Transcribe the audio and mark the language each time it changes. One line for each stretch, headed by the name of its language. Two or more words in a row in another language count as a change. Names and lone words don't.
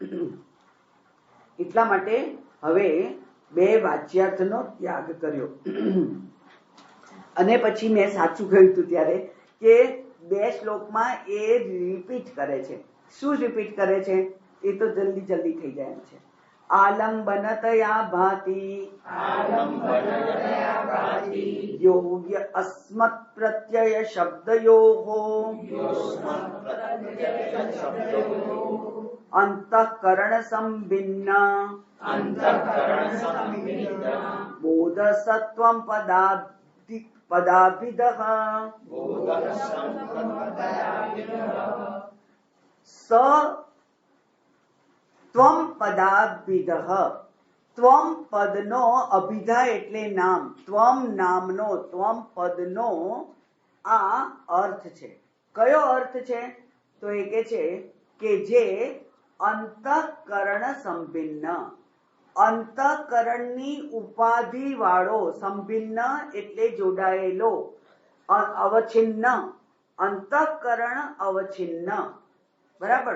Gujarati: એટલા માટે હવે બે વાચ્યાર્થનો ત્યાગ કર્યો. અને પછી મેં સાચું કહ્યું હતું ત્યારે કે બે શ્લોકમાં એ રિપીટ કરે છે. શું રિપીટ કરે છે? એ તો જલ્દી થઈ જાય એમ છે.
Sanskrit: आलम्बनतया भाति योग्य अस्मत् प्रत्यय शब्दयोः अंतःकरण संभिन्न बोधसत्वं पदाभिदः स त्वं पदाभिदः
Gujarati: ત્વમ પદનો અભિધા એટલે નામ, ત્વમ નામનો, ત્વમ પદનો આ અર્થ છે. કયો અર્થ છે? તો એ કે છે કે જે અંતઃકરણ સંભિન્ન, અંતઃકરણની ઉપાધિ વાળો, સંભિન્ન એટલે જોડાયેલો, અવછિન્ન, અંતઃકરણ અવછિન્ન, બરાબર.